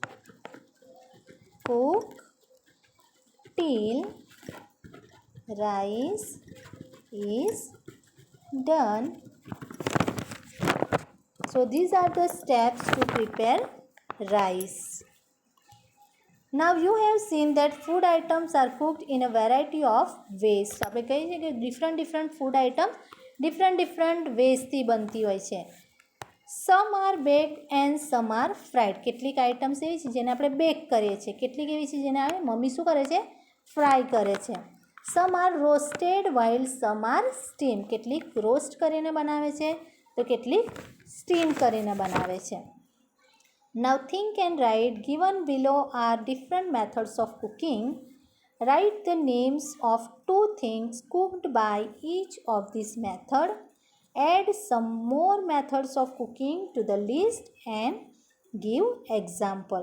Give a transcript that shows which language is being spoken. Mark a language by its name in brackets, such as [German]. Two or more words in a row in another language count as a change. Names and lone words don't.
[English] Cook till rice is done. So these are the steps to prepare rice. Now you have seen that food items are cooked in a variety of ways. [Gujarati] So આપણે કહીએ છીએ કે [English] different food items different ways [Gujarati] થી બનતી હોય છે. [English] Some are baked and some are fried. [Gujarati] કેટલીક આઇટમ્સ એવી છે જેને આપણે બેક કરીએ છીએ, કેટલીક એવી છે જેને મમ્મી શું કરે છે? ફ્રાય કરે છે. [English] Some are roasted while some are steamed. [Gujarati] કેટલીક રોસ્ટ કરીને બનાવે છે તો કેટલીક સ્ટીમ કરીને બનાવે છે. [English] Now think and write. Given below are different methods of cooking. Write the names of two things cooked by each of these methods. Add some more methods of cooking to the list and give example.